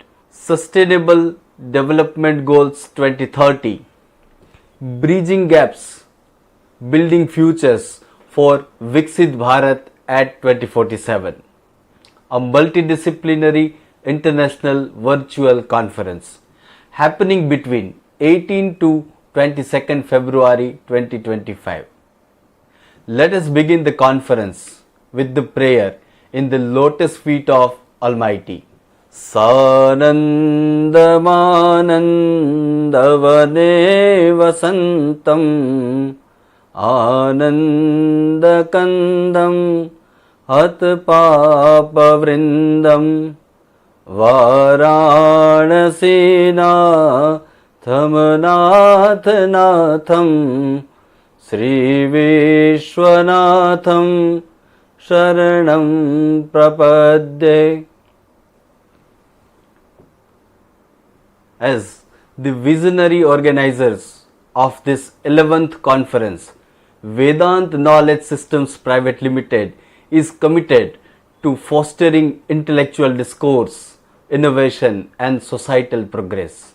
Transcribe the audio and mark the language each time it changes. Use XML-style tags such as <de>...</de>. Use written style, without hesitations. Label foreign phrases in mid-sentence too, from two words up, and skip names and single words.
<en>Sustainable Development Goals 2030, Bridging Gaps, Building Futures for Viksit Bharat at 2047, a multidisciplinary international virtual conference happening between 18 to 22nd February 2025. Let us begin the conference with the prayer in the lotus feet of Almighty.</en> <sa>Sanandamanandavane vasantam Anandakandam Atpapavrindam Varanasina Thamanatanatham Sri Vishwanatham Sharanam Prapadde.</sa> <en>As the visionary organizers of this 11th conference, Vedant Knowledge Systems Private Limited is committed to fostering intellectual discourse, innovation and societal progress.</en>